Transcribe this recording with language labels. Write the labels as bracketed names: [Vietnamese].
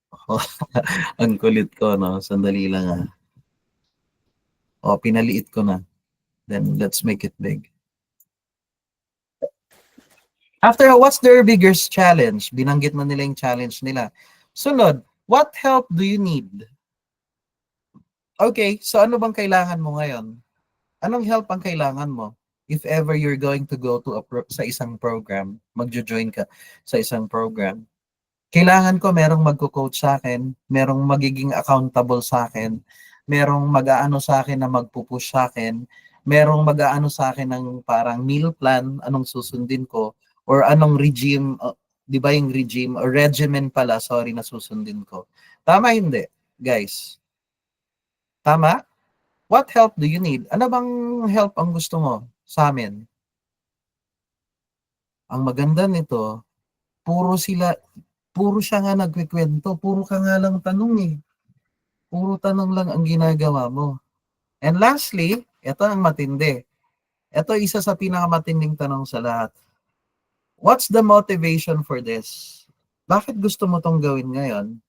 [Filipino] Oh, ang kulit ko, no? Sandali lang pinaliit ko na. [English] Then, let's make it big. After, what's their biggest challenge? [Filipino] Binanggit na nila yung challenge nila. [English] Sunod, what help do you need? [Filipino] Okay, so ano bang kailangan mo ngayon? Anong help ang kailangan mo? [English] If ever you're going to go to [Filipino] sa isang program, magjo-join ka sa isang program, kailangan ko merong magko-coach sa akin, merong magiging accountable sa akin, merong mag-aano sa akin na magpupush sa akin, merong mag-aano sa akin ng parang meal plan, anong susundin ko, or anong regime, di ba yung regime, or regimen pala, sorry, na susundin ko. Tama hindi, guys? Tama? [English] What help do you need? [Filipino] Ano bang help ang gusto mo sa amin? Ang maganda nito, puro siya nga nagkikwento, puro ka nga lang tanong Puro tanong lang ang ginagawa mo. [English] And lastly, [Filipino] ito ang matindi. Ito isa sa pinakamatinding tanong sa lahat. [English] What's the motivation for this? [Filipino] Bakit gusto mo tong gawin ngayon?